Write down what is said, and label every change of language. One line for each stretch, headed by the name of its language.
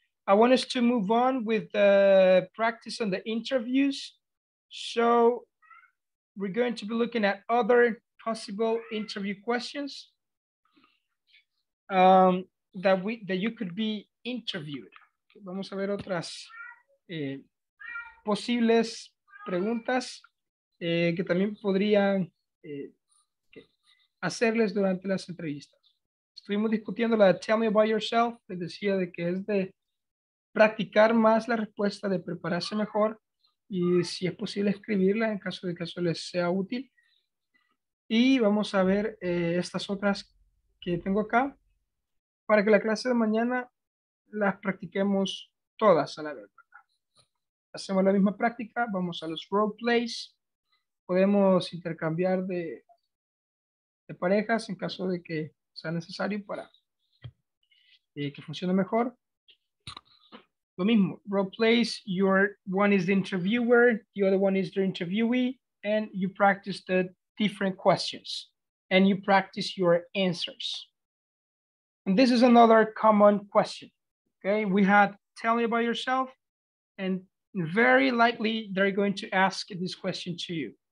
English: I want us to move on with the practice on the interviews. So we're going to be looking at other possible interview questions that you could be interviewed.
Spanish: Vamos a ver otras posibles preguntas que también podrían hacerles durante las entrevistas. Estuvimos discutiendo la de Tell Me About Yourself. Les decía de que es de practicar más la respuesta, de prepararse mejor. y si es posible escribirla en caso de que eso les sea útil. Y vamos a ver estas otras que tengo acá para que la clase de mañana las practiquemos todas a la vez. Hacemos la misma práctica, vamos a los role plays, podemos intercambiar de parejas en caso de que sea necesario para que funcione mejor. Lo mismo,
English: role plays, one is the interviewer, the other one is the interviewee, and you practice the different questions, and you practice your answers. And this is another common question, okay? We had, tell me about yourself, and very likely they're going to ask this question to you.